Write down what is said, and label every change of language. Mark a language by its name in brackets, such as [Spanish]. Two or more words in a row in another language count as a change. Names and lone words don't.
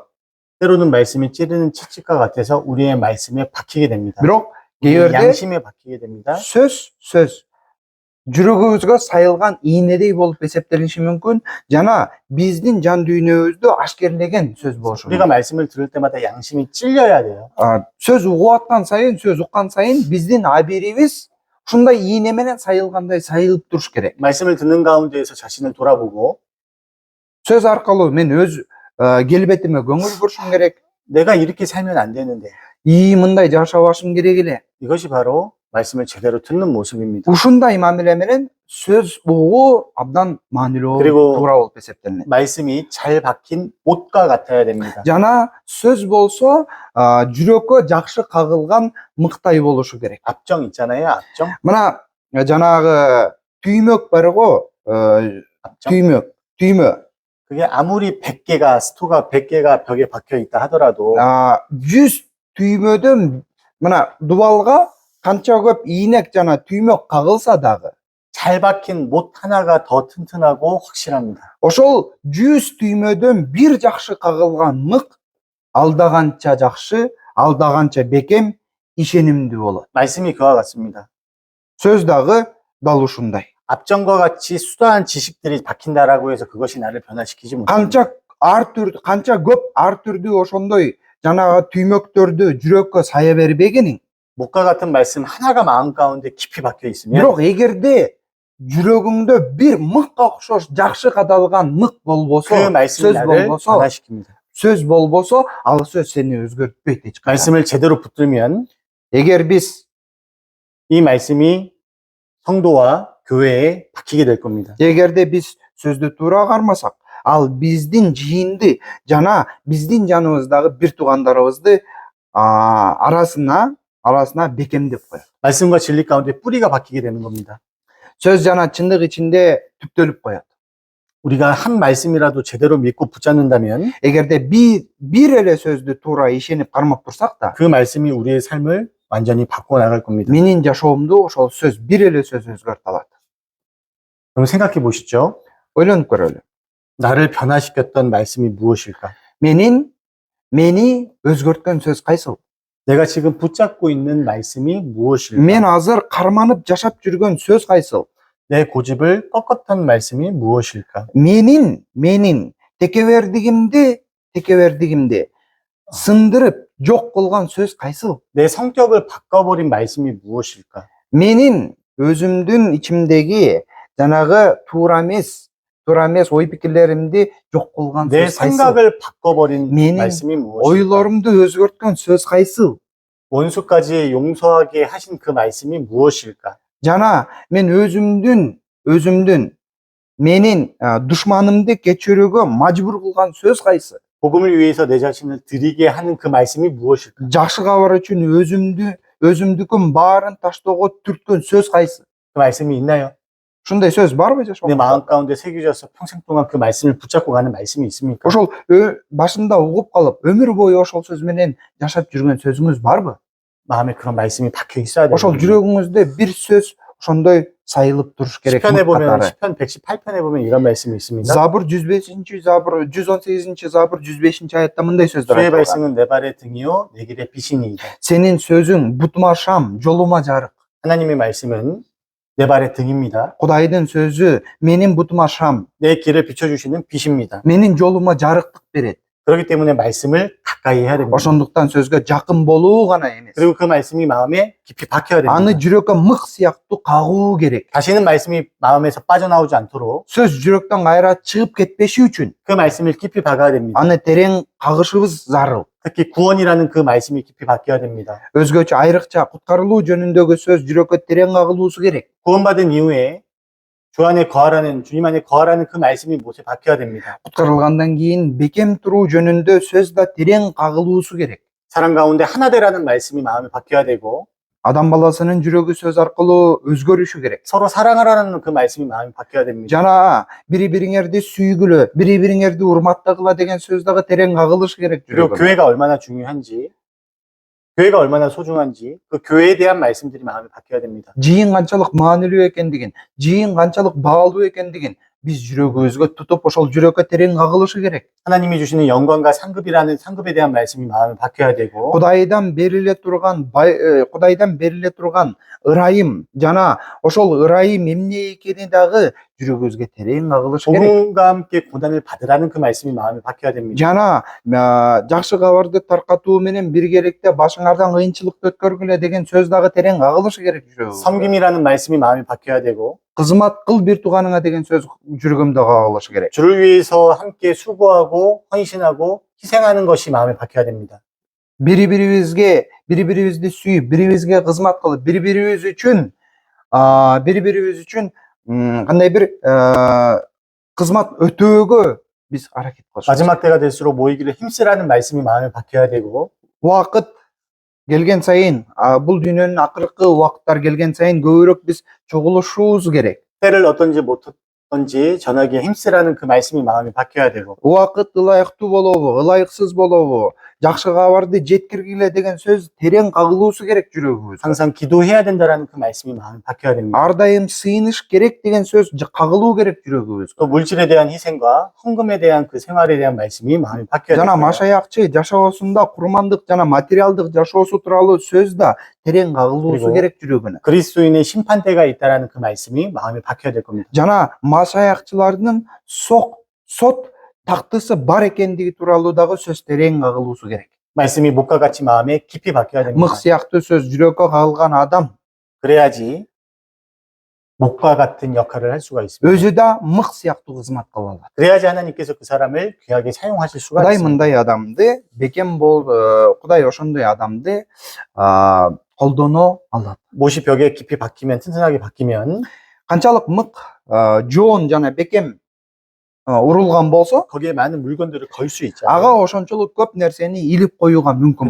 [Korean] 때로는 말씀이 찌르는 채찍과 같아서 우리의 말씀에 박히게 됩니다. [Kyrgyz] Бирок [Korean] 우리의 [Kyrgyz] кейбірде [Korean] 양심에 박히게 됩니다. [Kyrgyz] сөз жүрөгүбүзгө сайылган ийнедей болуп эсептелиши мүмкүн жана биздин жан дүйнөбүздү ашкерлеген сөз болушу [Korean] 우리가 [Kyrgyz] мүмкүн. [Korean] 말씀을 들을 때마다 양심이 찔려야 돼요. [Kyrgyz] Сөз угуп аткан сайын, сөз уккан сайын биздин абийирибиз ушундай ийне менен сайылгандай сайылып туруш керек. [Korean] 말씀을 듣는 가운데에서 자신을 돌아보고 [Kyrgyz] Сөз аркылуу мен өз келбетиме көңүл бурушум керек. [Korean] 내가 이렇게 살면 안 되는데 [Kyrgyz] Мындай жашабашым керек эле. [Korean] 이것이 바로 말씀을 제대로 듣는 모습입니다. [Kyrgyz] Ушундай мамиле менен сөз угуу абдан маанилүү [Korean] 그리고 [Kyrgyz] туура болуп эсептелинет. [Korean] 말씀이 잘 박힌 옷과 같아야 됩니다. [Kyrgyz] Жана сөз болсо жүрөккө жакшы кагылган мыктай болушу керек. [Korean] 압정 있잖아요, 압정. [Kyrgyz] Мына жанагы түймөк бар го, [Korean] 압정. [Kyrgyz] түймө. [Korean] 그게 아무리 100개가 벽에 박혀 있다 하더라도 [Kyrgyz] 100 түймөдөн мына дубалга канча көп ийнек жана түймөк кагылса дагы [Korean] 잘 박힌 못 하나가 더 튼튼하고 확실합니다. [Kyrgyz] ошол 100 түймөдөн бир жакшы кагылган мык алдаганча жакшы, алдаганча бекем, ишенимдүү болот. [Korean] 말씀이 그와 같습니다. [Kyrgyz] сөз дагы дал ушундай. [Korean] 압정과 같이 수다한 지식들이 박힌다라고 해서 그것이 나를 변화시키지 못합니다. [Kyrgyz] канча көп ар түрдүү ошондой жанагы түймөктөрдү жүрөккө сая бербегениң. [Korean] 목과 같은 말씀 하나가 마음 가운데 깊이 박혀 있으면 [Kyrgyz] Бирок эгерде жүрөгүңдө бир мыкка окшош жакшы кадалган мык болбосо, [Korean] 그 말씀이 [Kyrgyz] сөз [Korean] 나를 [Kyrgyz] болбосо, [Korean] 변화시킵니다. [Kyrgyz] сөз болбосо, ал сөз сени өзгөртпөйт эч качан. [Korean] 말씀을 제대로 붙들면 [Kyrgyz] Эгер биз [Korean] 이 말씀이 성도와 교회에 박히게 될 겁니다. [Kyrgyz] эгерде биз сөздү туура кармасак, ал биздин жыйынды жана биздин жаныбыздагы бир туугандарыбызды арасына бекемдеп коет. [Korean] 말씀과 진리 가운데 뿌리가 박히게 되는 겁니다. [Kyrgyz] сөз жана чындык ичинде түптөлүп коет. [Korean] 우리가 한 말씀이라도 제대로 믿고 붙잡는다면 [Kyrgyz] эгерде бир эле сөздү туура ишенип кармап турсак да, [Korean] 그 말씀이 우리의 삶을 완전히 바꿔 나갈 겁니다. [Kyrgyz] менин жашоомду ошол сөз, бир эле сөз өзгөртө алат. [Korean] 그럼 생각해 보시죠. [Kyrgyz] ойлонуп көрөлү. [Korean] 나를 변화시켰던 말씀이 무엇일까? [Kyrgyz] мени өзгөрткөн сөз кайсыл? [Korean] 내가 지금 붙잡고 있는 말씀이 무엇일까? [Kyrgyz] мен азыр карманып жашап жүргөн сөз кайсыл? [Korean] 내 고집을 꺾었던 말씀이 무엇일까? [Kyrgyz] менин текебердигимди сындырып жок кылган сөз кайсыл? [Korean] 내 성격을 바꿔버린 말씀이 무엇일까? [Kyrgyz] менин өзүмдүн ичимдеги жанагы туура эмес ой пикирлеримди жок кылган [Korean] 내 [Kyrgyz] сөз кайсыл? [Korean] 생각을 바꿔버린 [Kyrgyz] менин [Korean] 말씀이 무엇일까? [Kyrgyz] ойлорумду өзгөрткөн сөз кайсыл? [Korean] 원수까지 용서하게 하신 그 말씀이 무엇일까? [Kyrgyz] жана мен өзүмдүн менин душманымды кечирүүгө мажбур кылган сөз кайсы? [Korean] 복음을 위해서 내 자신을 드리게 하는 그 말씀이 무엇일까? [Kyrgyz] жакшы кабар үчүн өзүмдүкүн баарын таштоого түрткөн сөз кайсы? [Korean] 그 말씀이 있나요? [Kyrgyz] ушундай сөз барбы [Korean] 내 [Kyrgyz] жашоомузда? [Korean] 마음 가운데 새겨져서 평생 동안 그 말씀을 붙잡고 가는 말씀이 있습니까? [Kyrgyz] ошол башында угуп калып өмүр бою ошол сөз менен жашап жүргөн сөзүңүз барбы? [Korean] 마음에 그런 말씀이 박혀 있어야 돼요. [Kyrgyz] ошол жүрөгүңүздө бир сөз ошондой сайылып туруш керек. [Korean] 시편에 보면 [Kyrgyz] катары. [Korean] 시편 118편에 보면 이런 말씀이 있습니다. [Kyrgyz] Забур 105 забур 118 забур 105 аятта мындай сөздөр [Korean] 주의 [Kyrgyz] айтылган. [Korean] 말씀은 내 발의 등이요 내 길의 빛이니이다. [Kyrgyz] Сенин сөзүң бутума шам, жолума жарык. [Korean] 하나님의 말씀은 내 발의 등입니다. [Kyrgyz] Кудайдын сөзү менин бутума шам, [Korean] 내 길을 비춰주시는 빛입니다. [Kyrgyz] менин жолума жарыктык берет. [Korean] 그렇기 때문에 말씀을 가까이 해야 됩니다. [Kyrgyz] ошондуктан сөзгө жакын болуу гана эмес. [Korean] 그리고 그 말씀이 마음에 깊이 박혀야 [Kyrgyz] аны [Korean] 됩니다. [Kyrgyz] жүрөккө мык сыяктуу кагуу керек. [Korean] 다시는 말씀이 마음에서 빠져나오지 않도록 [Kyrgyz] сөз жүрөктөн кайра чыгып кетпеши үчүн [Korean] 그 말씀을 깊이 박아야 됩니다. [Kyrgyz] аны терең кагышыбыз зарыл. [Korean] 특히 구원이라는 그 말씀이 깊이 박혀야 됩니다. [Kyrgyz] өзгөчө айрыкча куткарылуу жөнүндөгү сөз жүрөккө терең кагылуусу керек. [Korean] 구원받은 이후에 주님 안에 거하라는 그 말씀이 못에 박혀야 됩니다. [Kyrgyz] куткарылгандан кийин бекем туруу жөнүндө сөз да терең кагылуусу керек. [Korean] 사랑 가운데 하나 되라는 말씀이 마음에 박혀야 되고 [Kyrgyz] адам баласынын жүрөгү сөз аркылуу өзгөрүшү керек. [Korean] 서로 사랑하라는 그 말씀이 마음에 박혀야 됩니다. [Kyrgyz] жана бири бириңерди сүйгүлө, бири бириңерди урматтагыла деген сөз дагы терең кагылышы керек. [Korean] 그리고 [Kyrgyz] жүрөгүнө. [Korean] 교회가 얼마나 중요한지 교회가 얼마나 소중한지 그 교회에 대한 말씀들이 마음에 박혀야 됩니다. [Kyrgyz] жыйын канчалык маанилүү экендигин, жыйын канчалык баалуу экендигин биз жүрөгүбүзгө тутуп ошол жүрөккө терең кагылышы керек. [Korean] 하나님이 주시는 영광과 상급에 대한 말씀이 마음에 박혀야 되고 [Kyrgyz] Кудайдан бериле турган ырайым жана ошол ырайым эмне экени дагы жүрөгүбүзгө терең кагылышы керек. [Korean] 복음과 함께 고난을 받으라는 그 말씀이 마음에 박혀야 됩니다. [Kyrgyz] жана жакшы кабарды таркатуу менен биргеликте башыңардан кыйынчылыкты өткөргүлө деген сөз дагы терең кагылышы керек жүрөгүбүзгө. [Korean] 섬김이라는 말씀이 마음에 박혀야 되고 [Kyrgyz] кызмат кыл бир тууганыңа деген сөз жүрөгүмдө кагылышы керек. [Korean] 주를 위해서 함께 수고하고 헌신하고 희생하는 것이 마음에 박혀야 됩니다. [Kyrgyz] бири-бирибизди сүйүп, бири-бирибизге кызмат кылып, бири-бирибиз үчүн кандай бир кызмат өтөөгө биз аракет кылышыбыз. [Korean] 마지막 때가 될수록 모이기를 힘쓰라는 말씀이 마음에 박혀야 되고 [Kyrgyz] Убакыт келген сайын, бул дүйнөнүн акыркы убакыттар келген сайын көбүрөөк биз чогулушубуз керек. [Korean] 때를 어떤지 못했던지 전하기에 힘쓰라는 그 말씀이 마음에 박혀야 되고 [Kyrgyz] Убакыт ылайыктуу болобу, ылайыксыз болобу, жакшы кабарды жеткиргиле деген сөз терең кагылуусу керек жүрөгүбүзгө. [Korean] 항상 기도해야 된다라는 그 말씀이 마음에 박혀야 됩니다. [Kyrgyz] Ар дайым сыйыныш керек деген сөз кагылуу керек жүрөгүбүзгө. [Korean] 또 물질에 대한 희생과 헌금에 대한 그 생활에 대한 말씀이 마음에 박혀야 [Kyrgyz] жана [Korean] 됩니다. [Kyrgyz] машаякчы жашоосунда курмандык жана материалдык жашоосу тууралуу сөз да терең кагылуусу [Korean] 그리고 [Kyrgyz] керек жүрөгүнө. [Korean] 그리스도인의 심판대가 있다라는 그 말씀이 마음에 박혀야 될 겁니다. [Kyrgyz] жана машаякчылардын сот тактысы бар экендиги тууралуу дагы сөз терең кагылуусу керек. [Korean] 말씀이 목과 같이 마음에 깊이 박혀야 됩니다. [Kyrgyz] мык сыяктуу сөз жүрөккө кагылган адам [Korean] 그래야지 목과 같은 역할을 할 수가 있습니다. [Kyrgyz] өзү да мык сыяктуу кызмат кыла алат. [Korean] 그래야지 하나님께서 그 사람을 귀하게 사용하실 수가 [Kyrgyz] Кудай [Korean] 있습니다. [Kyrgyz] мындай адамды Кудай ошондой адамды колдоно алат. [Korean] 못이 벽에 깊이 박히면 튼튼하게 박히면 [Kyrgyz] канчалык мык жоон жана бекем урулган болсо [Korean] 거기에 많은 물건들을 걸 수 있죠. [Kyrgyz] ага ошончолук көп нерсени илип коюуга мүмкүн